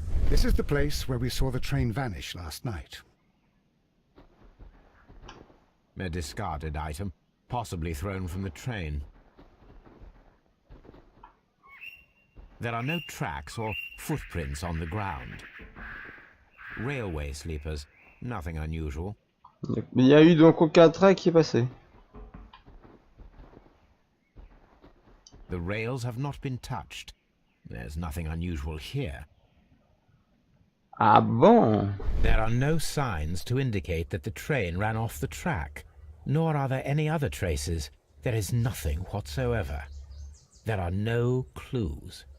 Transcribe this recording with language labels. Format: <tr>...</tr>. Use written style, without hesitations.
<en>This is the place where we saw the train vanish last night. A discarded item, possibly thrown from the train. There are no tracks or footprints on the ground. Railway sleepers, nothing unusual.</en> <fr>Mais il y a eu donc aucun train qui est passé.</fr> <en>The rails have not been touched. There's nothing unusual here.</en> <fr>Ah bon?</fr> <en>There are no signs to indicate that the train ran off the track, nor are there any other traces. There is nothing whatsoever. There are no clues.</en>